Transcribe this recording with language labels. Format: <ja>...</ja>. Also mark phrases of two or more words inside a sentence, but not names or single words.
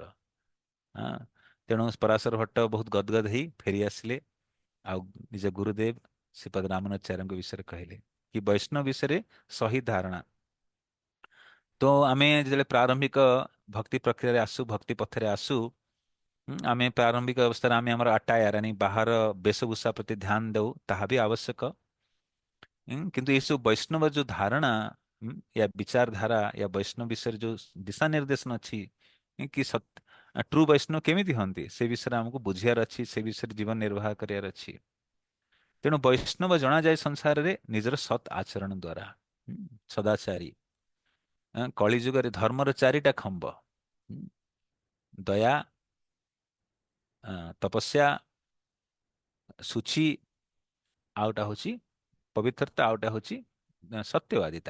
<or>ହଁ, ତେଣୁ ପରାଶର ଭଟ୍ଟ ବହୁତ ଗଦଗଦ ହେଇ ଫେରି ଆସିଲେ, ଆଉ ନିଜ ଗୁରୁଦେବ ଶ୍ରୀପଦ ରାମାନୁଜାଚାର୍ଯ୍ୟଙ୍କ ବିଷୟରେ କହିଲେ କି ବୈଷ୍ଣବ ବିଷୟରେ ସହି ଧାରଣା। ତ ଆମେ ଯେତେବେଳେ ପ୍ରାରମ୍ଭିକ ଭକ୍ତି ପ୍ରକ୍ରିୟାରେ ଆସୁ, ଭକ୍ତି ପଥରେ ଆସୁ, ଆମେ ପ୍ରାରମ୍ଭିକ ଅବସ୍ଥାରେ ଆମେ ଆମର ଆଟାୟାର यानी ବାହାର ବେଶଭୂଷା ପ୍ରତି ଧ୍ୟାନ ଦଉ, ତାହା ବି ଆବଶ୍ୟକ। କିନ୍ତୁ ଏସବୁ ବୈଷ୍ଣବ ଯୋଉ ଧାରଣା,</or> <hi>या विचारधारा या वैष्णव</hi> <or>विषୟରେ ଯୋଉ ଦିଶା ନିର୍ଦ୍ଦେଶନ ଅଛି, କି ଟ୍ରୁ ବୈଷ୍ଣବ କେମିତି ହୁଅନ୍ତି, ସେ ବିଷୟରେ ଆମକୁ ବୁଝିବାର ଅଛି, ସେ ବିଷୟରେ ଜୀବନ ନିର୍ବାହ କରିବାର ଅଛି। ତେଣୁ ବୈଷ୍ଣବ ଜଣାଯାଏ ସଂସାରରେ ନିଜର ସତ୍ ଆଚରଣ ଦ୍ଵାରା। ସଦାଚାରୀ। କଳି ଯୁଗରେ ଧର୍ମର ଚାରିଟା ଖମ୍ବ, ଦୟା, ତପସ୍ୟା, ସୂଚି, ଆଉଟା ହଉଛି ପବିତ୍ରତା, ଆଉଟା ହଉଛି ସତ୍ୟବାଦିତା।</or>